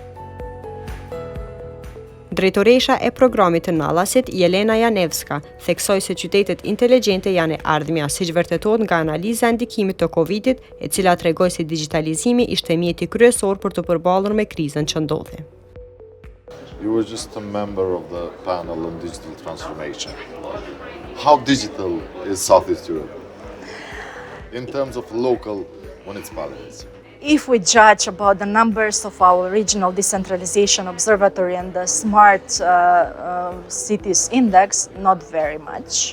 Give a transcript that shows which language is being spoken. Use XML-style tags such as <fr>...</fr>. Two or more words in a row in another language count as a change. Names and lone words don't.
<sq>Drejtoresha e programit të Nallasit, Jelena Janevska, theksoi se qytetet inteligjente janë e ardhmja, siç vërtetohet nga analiza e ndikimit të Covidit, e cila tregoi se digitalizimi ishte mjeti kryesor për të përballur me krizën që ndodhi.</sq> <en>You were just a member of the panel on digital transformation. How digital is Southeast Europe in terms of local municipalities? If we judge about the numbers of our regional decentralization observatory and the smart cities index, not very much.</en>